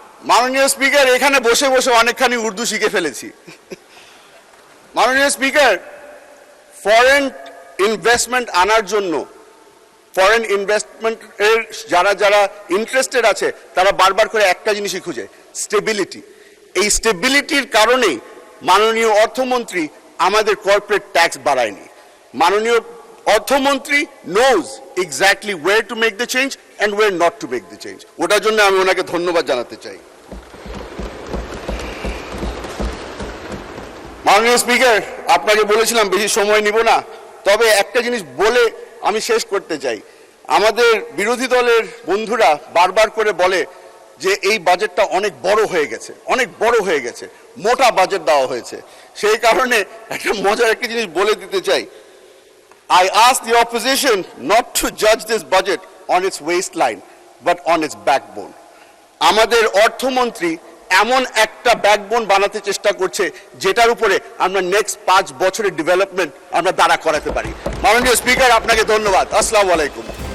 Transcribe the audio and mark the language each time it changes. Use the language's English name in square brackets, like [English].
[Bangla] মাননীয় স্পিকার, এখানে বসে বসে অনেকখানি উর্দু শিখে ফেলেছি। মাননীয় স্পিকার, ফরেন ইনভেস্টমেন্ট আনার জন্য, ফরেন ইনভেস্টমেন্ট এর যারা যারা ইন্টারেস্টেড আছে তারা বারবার করে একটা জিনিসই খুঁজে, স্টেবিলিটি। এই স্টেবিলিটির কারণেই মাননীয় অর্থমন্ত্রী আমাদের কর্পোরেট ট্যাক্স বাড়ায়নি। মাননীয় অর্থমন্ত্রী [English] knows exactly where to make the change and where not to make the change. [Bangla] ওটার জন্য আমি ওনাকে ধন্যবাদ জানাতে চাই। মাননীয় স্পিকার, আপনাকে বলেছিলাম বেশি সময় নিব না, তবে একটা জিনিস বলে আমি শেষ করতে চাই। আমাদের বিরোধী দলের বন্ধুরা বারবার করে বলে যে এই বাজেটটা অনেক বড় হয়ে গেছে, অনেক বড় হয়ে গেছে, মোটা বাজেট দেওয়া হয়েছে। সেই কারণে একটা মজার একটা জিনিস বলে দিতে চাই। [English] I ask the opposition not to judge this budget on its waistline, but on its backbone. [Bangla] আমাদের অর্থমন্ত্রী এমন একটা ব্যাকবোন বানাতে চেষ্টা করছে যেটার উপরে আমরা নেক্সট 5 বছরের ডেভেলপমেন্ট আমরা দাঁড়া করাতে পারি। মাননীয় স্পিকার, আপনাকে ধন্যবাদ। আসসালামু আলাইকুম।